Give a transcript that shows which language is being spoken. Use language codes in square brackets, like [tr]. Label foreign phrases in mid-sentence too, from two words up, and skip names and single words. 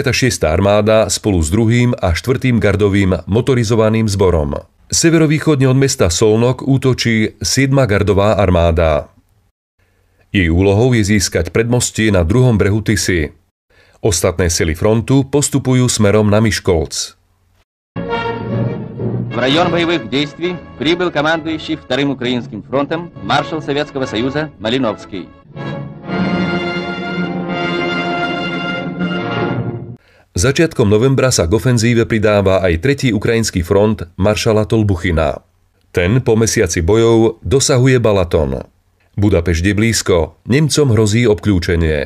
[sk] armáda spolu s 2. a 4. gardovým motorizovaným zborom. Severovýchodne od mesta Solnok útočí 7. gardová armáda. Jej úlohou je získať predmostie na druhom brehu Tisy. Ostatné sily frontu postupujú smerom na Мишколц. [ru] В район боевых действий прибыл командующий Вторым Украинским фронтом маршал Советского Союза Малиновский. [sk] Začiatkom novembra sa k ofenzíve pridáva aj 3. ukrajinský front maršala Tolbuchina. Ten po mesiaci bojov dosahuje Balaton. Budapešť je blízko, Nemcom hrozí obkľúčenie.